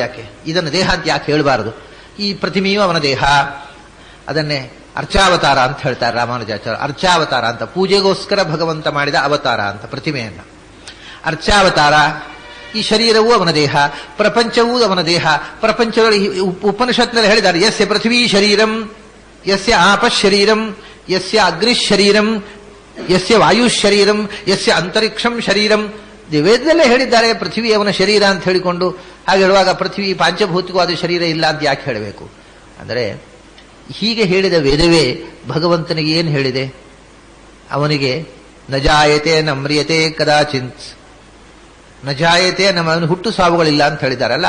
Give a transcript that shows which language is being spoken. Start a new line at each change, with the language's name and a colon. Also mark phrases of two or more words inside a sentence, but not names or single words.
Kannada: ಯಾಕೆ ಇದನ್ನು ದೇಹ ಅಂತ ಯಾಕೆ ಹೇಳಬಾರದು? ಈ ಪ್ರತಿಮೆಯು ಅವನ ದೇಹ. ಅದನ್ನೇ ಅರ್ಚಾವತಾರ ಅಂತ ಹೇಳ್ತಾರೆ ರಾಮಾನುಜಾಚಾರ್ಯ. ಅರ್ಚಾವತಾರ ಅಂತ ಪೂಜೆಗೋಸ್ಕರ ಭಗವಂತ ಮಾಡಿದ ಅವತಾರ ಅಂತ ಪ್ರತಿಮೆಯನ್ನ. ಅರ್ಚಾವತಾರ. ಈ ಶರೀರವೂ ಅವನ ದೇಹ, ಪ್ರಪಂಚವೂ ಅವನ ದೇಹ. ಪ್ರಪಂಚಗಳು ಉಪನಿಷತ್ನಲ್ಲಿ ಹೇಳಿದ್ದಾರೆ,
Sanskrit: ಯಸ್ಯ ಪೃಥ್ವೀ ಶರೀರಂ, ಯಸ್ಯ ಆಪಶರೀರಂ, ಯಸ್ಯ ಅಗ್ನಿಶರೀರಂ, ಯಸ್ಯ ವಾಯುಶರೀರಂ, ಯಸ್ಯ ಅಂತರಿಕ್ಷಂ ಶರೀರಂ.
Kannada: ವೇದದಲ್ಲೇ ಹೇಳಿದ್ದಾರೆ ಪೃಥ್ವಿ ಅವನ ಶರೀರ ಅಂತ ಹೇಳಿಕೊಂಡು. ಹಾಗೆ ಹೇಳುವಾಗ ಪೃಥ್ವಿ ಪಾಂಚಭೌತಿಕವಾದ ಶರೀರ ಇಲ್ಲ ಅಂತ ಯಾಕೆ ಹೇಳಬೇಕು ಅಂದರೆ, ಹೀಗೆ ಹೇಳಿದ ವೇದವೇ ಭಗವಂತನಿಗೆ ಏನು ಹೇಳಿದೆ? ಅವನಿಗೆ
Sanskrit: ನಜಾಯತೆ ನಮ್ರಿಯತೆ ಕದಾಚಿತ್,
Kannada: ನಜಾಯತೆ ನಮ್ಮ ಹುಟ್ಟು ಸಾವುಗಳಿಲ್ಲ ಅಂತ ಹೇಳಿದಾರಲ್ಲ.